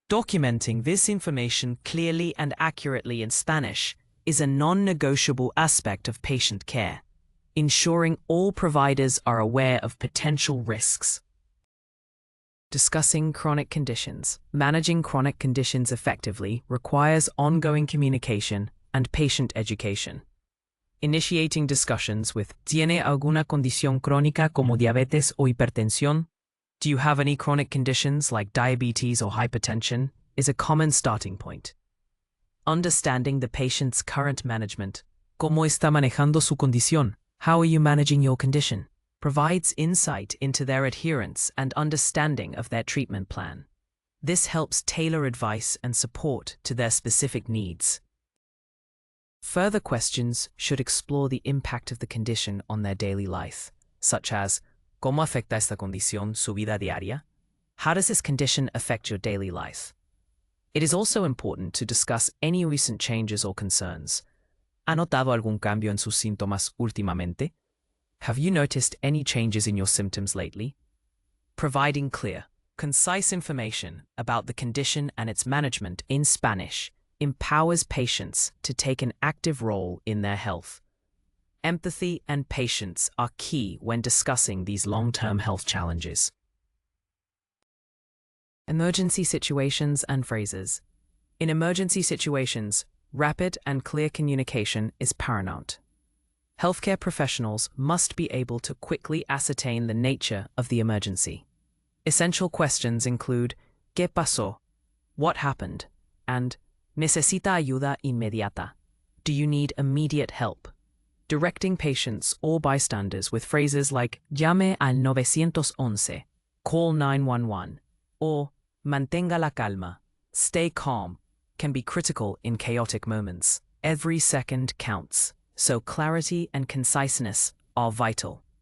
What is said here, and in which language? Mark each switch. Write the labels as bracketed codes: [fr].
[en] Documenting this information clearly and accurately in Spanish is a non-negotiable aspect of patient care, ensuring all providers are aware of potential risks. Discussing chronic conditions. Managing chronic conditions effectively requires ongoing communication and patient education. Initiating discussions with [es] ¿Tiene alguna condición crónica como diabetes o hipertensión? [en] Do you have any chronic conditions like diabetes or hypertension? Is a common starting point. Understanding the patient's current management. [es] ¿Cómo está manejando su condición? [en] How are you managing your condition? Provides insight into their adherence and understanding of their treatment plan. This helps tailor advice and support to their specific needs. Further questions should explore the impact of the condition on their daily life, such as, [es] ¿Cómo afecta esta condición su vida diaria? [en] How does this condition affect your daily life? It is also important to discuss any recent changes or concerns. [es] ¿Ha notado algún cambio en sus síntomas últimamente? [en] Have you noticed any changes in your symptoms lately? Providing clear, concise information about the condition and its management in Spanish empowers patients to take an active role in their health. Empathy and patience are key when discussing these long-term health challenges. Emergency situations and phrases. In emergency situations, rapid and clear communication is paramount. Healthcare professionals must be able to quickly ascertain the nature of the emergency. Essential questions include [es] ¿Qué pasó? [en] What happened? And [es] ¿Necesita ayuda inmediata? [en] Do you need immediate help? Directing patients or bystanders with phrases like [es] llame al 911, [en] call 911, or [es] mantenga la calma, [en] stay calm, can be critical in chaotic moments. Every second counts, so clarity and conciseness are vital.